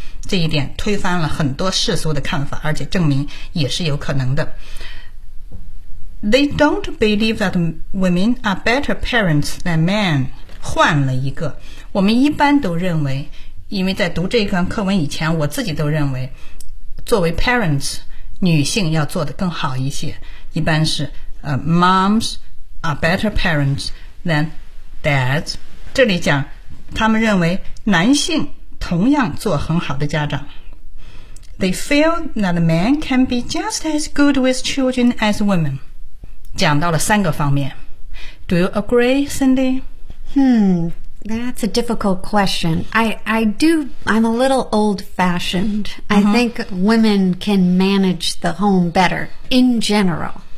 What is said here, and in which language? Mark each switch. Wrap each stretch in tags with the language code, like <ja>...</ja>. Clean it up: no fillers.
<zh>这一点推翻了很多世俗的看法，而且证明也是有可能的。</zh> <en>They don't believe that women are better parents than men。</en> <zh>换了一个，我们一般都认为，因为在读这一段课文以前，我自己都认为作为 parents 女性要做得更好一些，一般是</zh> <en>moms are better parents than dads。</en> <zh>这里讲他们认为男性同样做很好的家长。</zh> <en>They feel that men can be just as good with children as women。</en> <zh>讲到了三个方面。</zh> <en>Do you agree, Cindy? That's a difficult question. I'm a little old-fashioned. I think women can manage the home better, in general.</en>